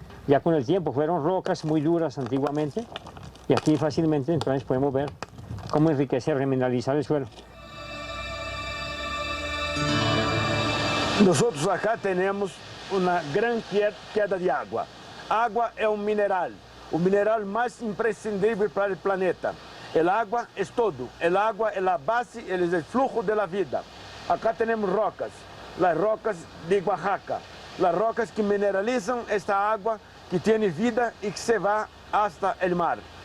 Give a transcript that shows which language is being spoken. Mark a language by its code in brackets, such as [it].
[es] Ya con el tiempo fueron rocas muy duras antiguamente y aquí fácilmente entonces podemos ver cómo enriquecer, remineralizar el suelo. Nosotros acá tenemos una gran queda de agua. [pt] Agua é um mineral, o mineral mais imprescindível para o planeta. [es] El agua es todo, el agua es la base, es el flujo de la vida. Acá tenemos rocas, las rocas de Oaxaca, las rocas que mineralizan esta agua que tiene vida y que se va hasta el mar.